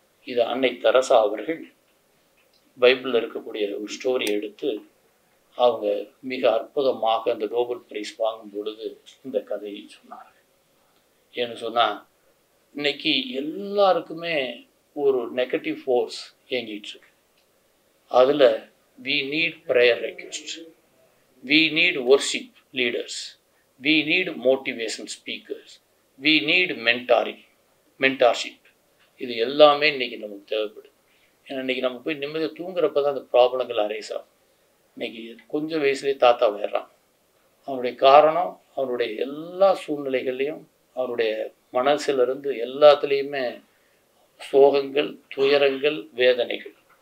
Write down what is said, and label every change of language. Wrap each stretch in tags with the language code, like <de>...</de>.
<ta>இது அன்னை தெரசா அவர்கள் பைபிளில் இருக்கக்கூடிய ஒரு ஸ்டோரி எடுத்து அவங்க மிக அற்புதமாக அந்த நோபல் பிரைஸ் வாங்கும் பொழுது இந்த கதையை சொன்னார்கள். ஏன்னு சொன்னால், இன்னைக்கு எல்லாருக்குமே ஒரு நெகட்டிவ் ஃபோர்ஸ் இயங்கிட்டு இருக்கு. அதில்</ta> <en>we need prayer request, we need worship leaders, we need motivation speakers, we need mentorship.</en> <ta>இது எல்லாமே இன்னைக்கு நமக்கு தேவைப்படுது. ஏன்னா இன்னைக்கு நம்ம போய் நிம்மதியாக தூங்குறப்ப தான் அந்த ப்ராப்ளங்கள் அரைஸ் ஆகும். இன்னைக்கு கொஞ்சம் வயசுலேயே தாத்தா வர்றான். அவனுடைய காரணம் அவனுடைய எல்லா சூழ்நிலைகள்லையும் அவருடைய மனசிலிருந்து எல்லாத்துலேயுமே சோகங்கள், துயரங்கள், வேதனைகள்.</ta>